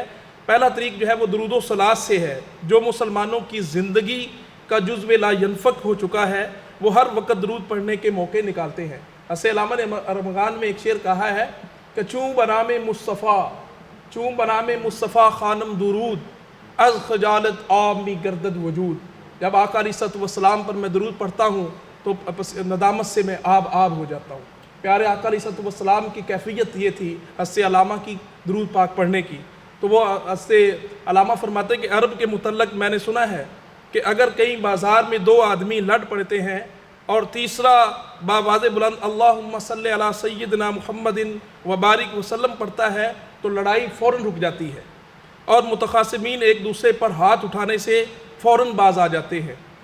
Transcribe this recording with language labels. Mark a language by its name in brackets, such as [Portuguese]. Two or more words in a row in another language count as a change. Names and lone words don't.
[Urdu] پہلا طریق جو ہے وہ درود و صلوات سے ہے جو مسلمانوں کی زندگی کا جزو لا ینفک ہو چکا ہے. وہ ہر وقت درود پڑھنے کے موقع نکالتے ہیں. حضرت علامہ نے ارمغان میں ایک شعر کہا ہے کہ [Persian] چوں بنام مصطفیٰ خانم درود از خجالت آب می گردد وجود. [Urdu] جب آقا [Arabic] علیہ الصلوۃ والسلام [Urdu] پر میں درود پڑھتا ہوں تو ندامت سے میں آب ہو جاتا ہوں. پیارے آقا [Arabic] علیہ الصلوۃ والسلام [Urdu] کی کیفیت یہ تھی حضرت علامہ کی درود پاک پڑھنے کی. تو وہ حضرت علامہ فرماتے ہیں کہ عرب کے متعلق میں نے سنا ہے کہ اگر کہیں بازار میں دو آدمی لڑ پڑتے ہیں اور تیسرا باواز بلند [Arabic] اللہم صلی علی سیدنا محمد وبارک وسلم [Urdu] پڑھتا ہے تو لڑائی فوراً رک جاتی ہے اور متخاصمین ایک دوسرے پر ہاتھ اٹھانے سے فوراً باز آ جاتے ہیں